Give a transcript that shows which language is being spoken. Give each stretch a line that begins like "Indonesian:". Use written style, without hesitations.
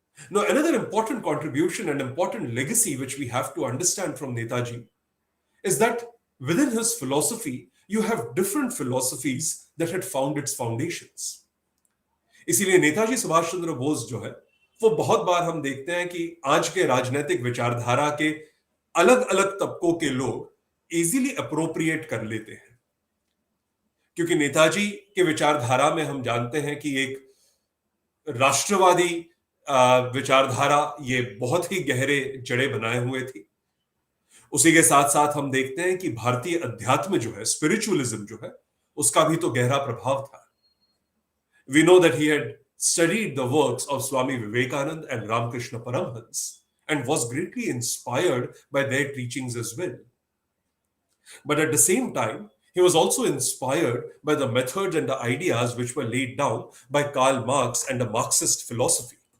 English: Now, another important contribution and important legacy which we have to understand from Netaji is that within his philosophy, you have different philosophies that had found its foundations.
Hindi: इसीलिए नेताजी सुभाष चंद्र बोस जो है वो बहुत बार हम देखते हैं कि आज के राजनीतिक विचारधारा के अलग अलग तबकों के लोग
English: easily appropriate
Hindi: कर लेते हैं, क्योंकि नेताजी के विचारधारा में हम जानते हैं कि एक राष्ट्रवादी विचारधारा ये बहुत ही गहरे जड़े बनाए हुए थी. उसी के साथ साथ हम देखते हैं कि भारतीय अध्यात्म जो है, स्पिरिचुअलिज्म जो है, उसका भी तो गहरा प्रभाव था.
English: We know that he had studied the works of Swami Vivekanand and Ramakrishna Paramhans and was greatly inspired by their teachings as well. But at the same time, he was also inspired by the methods and the ideas which were laid down by Karl Marx and the Marxist philosophy.